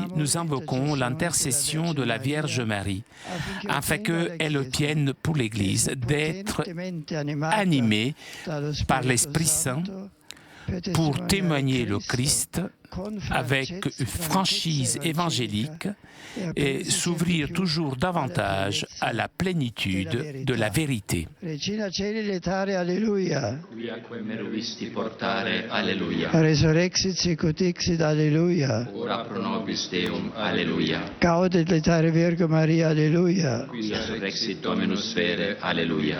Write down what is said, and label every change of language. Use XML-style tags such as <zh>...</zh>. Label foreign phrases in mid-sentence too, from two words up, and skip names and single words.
<fr>Nous invoquons l'intercession de la Vierge Marie, afin qu'elle obtienne pour l'Église d'être animée par l'Esprit Saint pour témoigner le Christ avec une franchise évangélique et s'ouvrir toujours davantage à la plénitude de la vérité.</fr> <la>Regina Coeli letare, alleluia. Quiaque me ruisti portare, alleluia. Resurrexit sicut dixit, alleluia. Ora pro nobis Deum, alleluia. Gaudet letare Virgo Maria, alleluia. Qui resurrexit Dominus vere, alleluia.</la>